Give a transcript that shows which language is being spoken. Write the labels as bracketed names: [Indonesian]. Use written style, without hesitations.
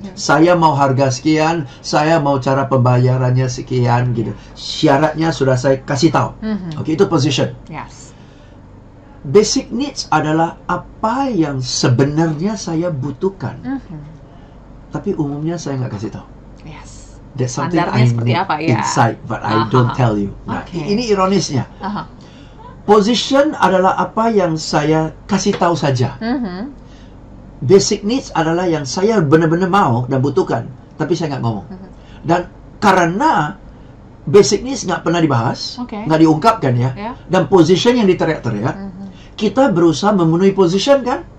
[Indonesian] Saya mau harga sekian, saya mau cara pembayarannya sekian gitu. Syaratnya sudah saya kasih tahu. Itu position. [English] Yes. [Indonesian] Basic needs adalah apa yang sebenarnya saya butuhkan. Tapi umumnya saya nggak kasih tahu. [English] Yes. That's something I need inside, but I don't tell you. [Indonesian] Nah, ini ironisnya. Position adalah apa yang saya kasih tahu saja. Basic needs adalah yang saya benar-benar mau dan butuhkan, tapi saya nggak ngomong. Dan karena basic needs nggak pernah dibahas, nggak diungkapkan ya, dan position yang diteriak-teriak, kita berusaha memenuhi position kan?